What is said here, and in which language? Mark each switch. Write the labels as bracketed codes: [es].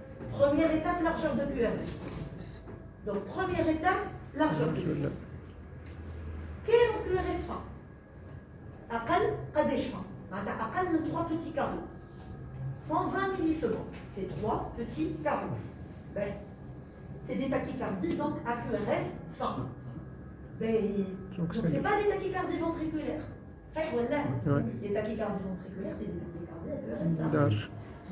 [fr] Première étape, largeur de QRS. Donc, première étape, largeur de QRS. Quel est le QRS fin? [ar] أقل قداش fin? معناتها أقل من [fr] 3 petits carreaux. 120 millisecondes, c'est 3 petits carreaux. Ben, c'est des tachycardies, donc à QRS fin. Ben, donc ce n'est pas des tachycardies ventriculaires. Voilà. Les tachycardies ventriculaires, c'est des tachycardies à QRS fin.